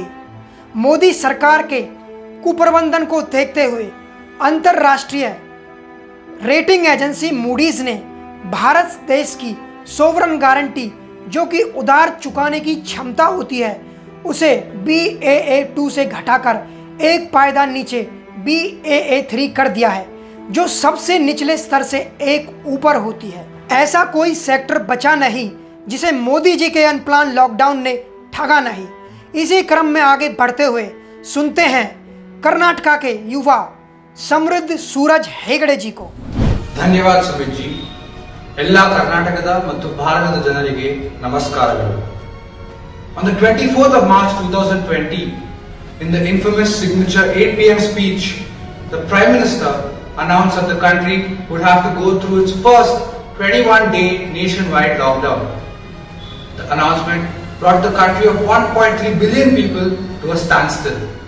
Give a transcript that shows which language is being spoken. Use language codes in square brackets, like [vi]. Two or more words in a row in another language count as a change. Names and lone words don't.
[hi] मोदी सरकार के कुप्रबंधन को देखते हुए अंतरराष्ट्रीय [en] rating agency [hi] मूडीज ने भारत देश की [en] sovereign guarantee [hi] जो कि उधार चुकाने की क्षमता होती है उसे BAA2 से घटाकर एक पायदान नीचे BAA3 कर दिया है, जो सबसे निचले स्तर से एक ऊपर होती है। ऐसा कोई सेक्टर बचा नहीं जिसे मोदी जी के [en] unplanned lockdown [hi] ने ठगा नहीं। इसी क्रम में आगे बढ़ते हुए सुनते हैं कर्नाटका के युवा समृद्ध सूरज हेगड़े जी को। धन्यवाद सुमित जी। [kn] ಎಲ್ಲ ಕರ್ನಾಟಕದ ಮತ್ತು ಭಾರತದ ಜನರಿಗೆ ನಮಸ್ಕಾರಗಳು. [en] On the 24th of March 2020, in the infamous signature 8 p.m. speech, the Prime Minister announced that the country would have to go through its first 21-day nationwide lockdown. The announcement brought the country of 1.3 billion people to a standstill.